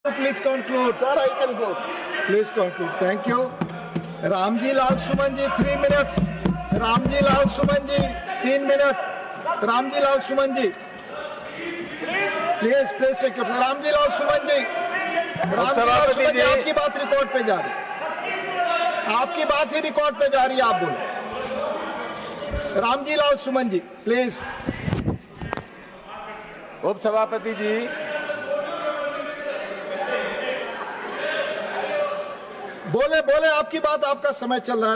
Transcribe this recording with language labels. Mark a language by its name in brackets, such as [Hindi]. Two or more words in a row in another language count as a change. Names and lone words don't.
[English] Please conclude. Sir, I can go. Please conclude. Thank you. Ramji Lal Suman ji, 3 minutes. Ramji Lal Suman ji, 3 minutes. Ramji Lal Suman ji. Please take your. Ramji Lal Suman ji. Ramji Lal Suman ji, [Hindi] आपकी बात रिकॉर्ड पे जा रही है. आपकी बात ही रिकॉर्ड पे जा रही है, आप बोलो. रामजी लाल सुमन जी, प्लीज. उप सभापति जी, बोले आपकी बात, आपका समय चल रहा है.